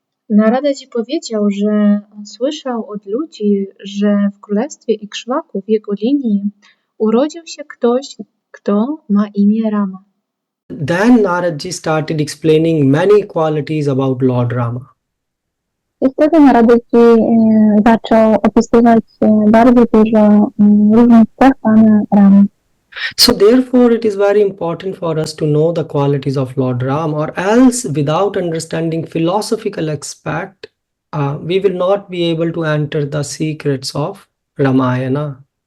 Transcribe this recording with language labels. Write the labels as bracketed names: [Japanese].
[Polish] Naradzi powiedział, że on słyszał od ludzi, że w królestwie Ikshwaku, w jego linii, urodził się ktoś, kto ma imię Rama. [English] Then Naradji started explaining many qualities about Lord Rama. [Polish] I wtedy Naradji zaczął opisywać bardzo dużo różnych cech pana Ramy. [English] So therefore it is very important for us to know the qualities of Lord Ram, or else without understanding philosophical aspect, we will not be able to enter the secrets of Ramayana.